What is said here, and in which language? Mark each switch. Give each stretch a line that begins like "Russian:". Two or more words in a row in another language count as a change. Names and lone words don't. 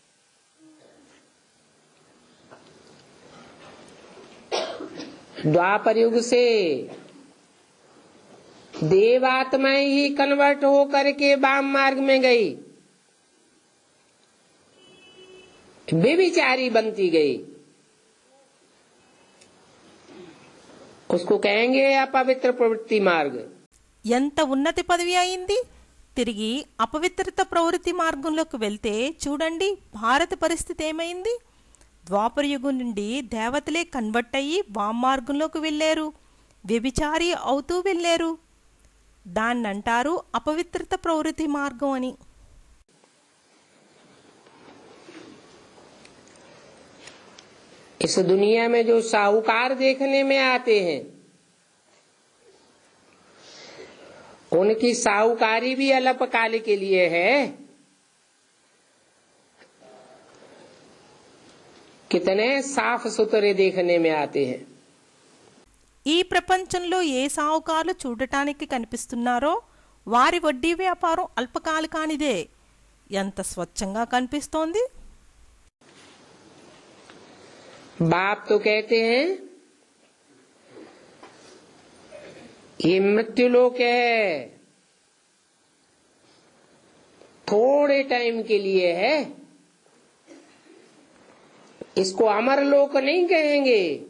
Hindi: द्वापर युग से देवात्माएं ही कन्वर्ट होकर के वाम मार्ग में गई, बेविचारी बनती गई। उसको कहेंगे अपवित्र प्रवृत्ति मार्ग।
Telugu: ఎంత ఉన్నతి పదవి అయింది. తిరిగి అపవిత్రత ప్రవృత్తి మార్గంలోకి వెళ్తే చూడండి భారత పరిస్థితి ఏమైంది. ద్వాపర యుగం నుండి దేవతలే కన్వర్ట్ అయ్యి వామ మార్గంలోకి వెళ్ళారు, వ్యభిచారి అవుతూ వెళ్ళారు. దాన్నంటారు అపవిత్రత ప్రవృత్తి మార్గం అని.
Hindi: इस दुनिया में जो साहूकार देखने में आते हैं, उनकी साहूकारी भी अल्पकाल के लिए है। कितने साफ सुथरे देखने में आते हैं।
Telugu: ఈ ప్రపంచంలో ఏ సాహుకారులు చూడటానికి కనిపిస్తున్నారో వారి వడ్డీ వ్యాపారం అల్పకాలికానిదే. ఎంత స్వచ్ఛంగా కనిపిస్తోంది.
Hindi: बाप तो कहते हैं ये मृत्युलोक है, थोड़े टाइम के लिए है, इसको अमर लोक नहीं कहेंगे।